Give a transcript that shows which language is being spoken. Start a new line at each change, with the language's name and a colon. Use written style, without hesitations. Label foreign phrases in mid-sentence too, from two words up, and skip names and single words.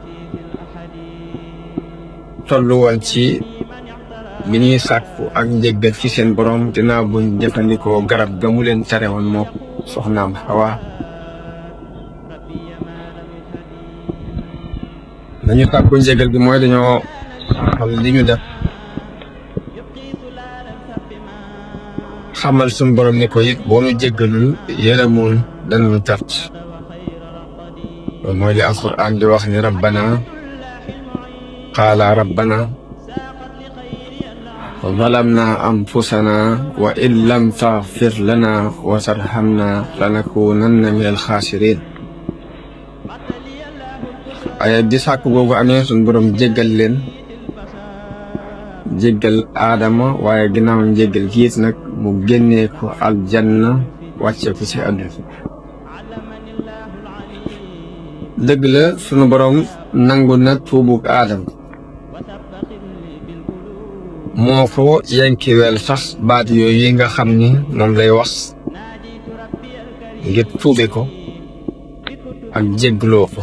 Wolof: tollu woon ci bi ñuy sàkku ak njëggal ci seen borom dinaa buñ jëfandikoo garab ga mu leen tere woon moo soxnaam Hawa dañu sàkku njëggal bi mooy dañoo xam li ñu def xamal suñ borom ni ko it boo nu jéggalul yërëmul danañu perte loolu mooy li alquran di wax ni
Arabic: قال ربنا ظلمنا أنفسنا وإن لم تغفر لنا وترحمنا لنكونن من الخاسرين.
Wolof: waaye di sàkk googu amee suñ borom jéggal leen jéggal aadama waaye ginnaaw njéggal giit nag mu génnee ko aljanna wàcce ko ci àdduna. dëgg la sunu borom nangu na tuubug aadama moo ko yankiweel sax baat yooyu yi nga xam ni moom lay wax ngir tuube ko ak jéggloo ko.